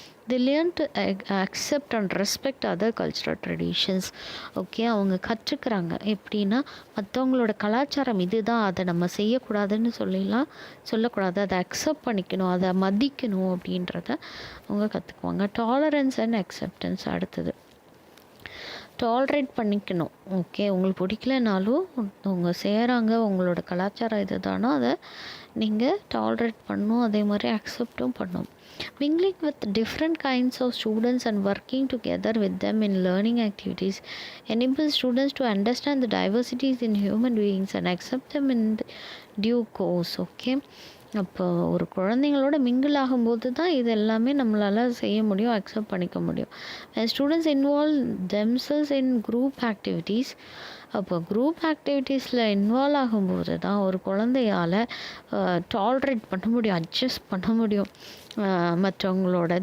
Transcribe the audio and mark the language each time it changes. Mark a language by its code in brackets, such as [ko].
[en] they learn to accept and respect other cultural traditions. [ta] Okay, அவங்க கற்றுக்கிறாங்க எப்படின்னா, மற்றவங்களோட கலாச்சாரம் இதுதான், அதை நம்ம செய்யக்கூடாதுன்னு சொல்லக்கூடாது, அதை அக்செப்ட் பண்ணிக்கணும், அதை மதிக்கணும் அப்படின்றத அவங்க கற்றுக்குவாங்க. [en] Tolerance and acceptance. [ta] அடுத்தது டாலரேட் பண்ணிக்கணும். ஓகே, உங்களுக்கு பிடிக்கலனாலும் அவங்க செய்கிறாங்க, உங்களோட கலாச்சாரம் இது தானோ அதை நீங்கள் டாலரேட் பண்ணணும், அதே மாதிரி அக்செப்டும் பண்ணணும். [en] mingling with different kinds of students and working together with them in learning activities enables students to understand the diversities in human beings and accept them in due course. [ta] Okay, அப்போ ஒரு குழந்தைங்களோட mingle ஆகும்போது தான் இது எல்லாமே நம்மளால் செய்ய முடியும், அக்செப்ட் பண்ணிக்க முடியும். [en] Students involve themselves in group activities. [ta] அப்போ குரூப் ஆக்டிவிட்டீஸில் இன்வால்வ் ஆகும்போது தான் ஒரு குழந்தையால் டாலரேட் பண்ண முடியும், அட்ஜஸ்ட் பண்ண முடியும் மற்றவங்களோட.